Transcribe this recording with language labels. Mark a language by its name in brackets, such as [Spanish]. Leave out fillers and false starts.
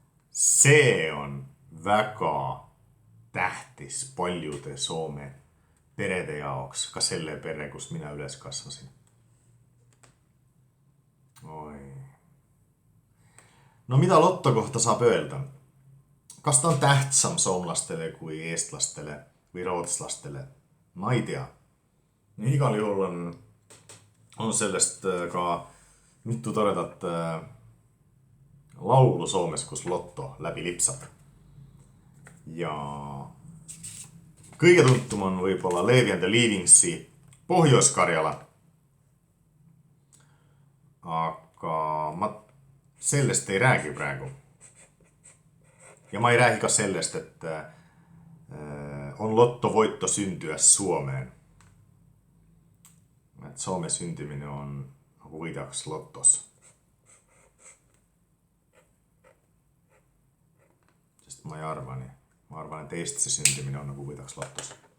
[Estonian] See on väga tähtis paljude Soome perede jaoks, ka selle pere, kus mina üles kasvasin. Oi. No mitä Lotto kohta saab öelda? Kas ta on tähtsam soomlastele kui eestlastele või rootslastele? Ma ei tea. Igal juhul on sellest ka mitu toredat laulu Soomes, kus Lotto läbi lipsab. Ja kõige tuntum on võib-olla Leevi and the Leavingsi Pohjois-Karjala. Aga ma sellest ei räägi praegu. Ja ma ei räägi ka sellest, et [Finnish] on lottovoitto syntyä Suomeen. [Estonian] Et [Finnish] Suomen syntyminen [Estonian] on nagu võidaks Lottos. Sest ma ei arva nii. Ma arvan, et Eestisse syntyminen on nagu võidaks Lottos.